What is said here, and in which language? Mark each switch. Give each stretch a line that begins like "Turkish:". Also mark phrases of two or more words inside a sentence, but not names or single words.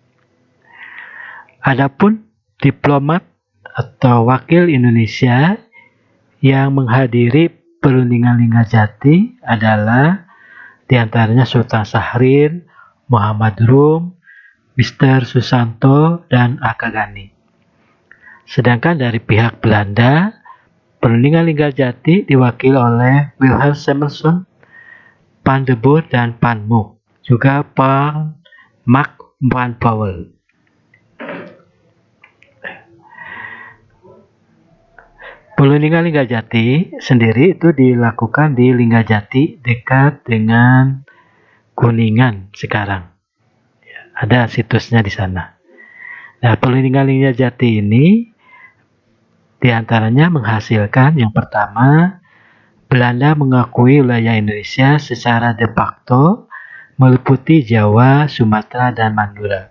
Indonesian: Adapun diplomat atau wakil Indonesia yang menghadiri perundingan Linggarjati adalah diantaranya Sultan Syahrir, Muhammad Rum, Mr. Susanto, dan Akagani. Sedangkan dari pihak Belanda, perundingan Linggarjati diwakili oleh Wilhelm Simonson, Van de Boer, dan Van Mook, juga Mark van Powell. Perundingan Linggarjati sendiri itu dilakukan di Linggarjati dekat dengan Kuningan sekarang. Ada situsnya di sana. Nah, perundingan Linggarjati ini diantaranya menghasilkan yang pertama, Belanda mengakui wilayah Indonesia secara de facto meliputi Jawa, Sumatera, dan Madura.